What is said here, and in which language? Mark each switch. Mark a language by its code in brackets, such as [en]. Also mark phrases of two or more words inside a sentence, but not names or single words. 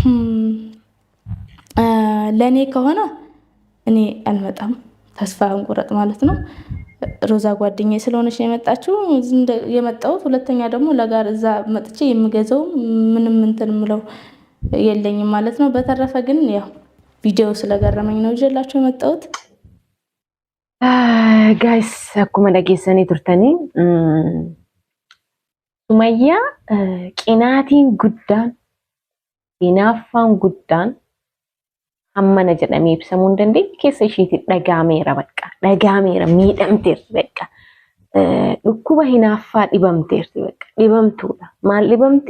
[am] ለኔ ከሆነ እኔ አልመጣም ተስፋ እንቁረጥ ማለት ነው። ሮዛ ጓደኛዬ ስለሆነች የመጣችው የመጣሁት። ሁለተኛ ደግሞ ለጋር እዛ መጥቼ የምገዛው ምንም እንትን ምለው የለኝም ማለት ነው። በተረፈ ግን ያው ቪዲዮ ስለገረመኝ ነው ይዤላችሁ የመጣሁት። [om] Guys akkam dageessanii turtanii Sumayyaa qinaatiin guddaan hinaaffaan guddaan hammana jedhamee ibsamuu hin dandeenye keessa isheetti dhagaameera miidhamteerti bakka dhukkuba hinaaffaa dhibamteerti bakka dhibamtuudha. Maal dhibamti?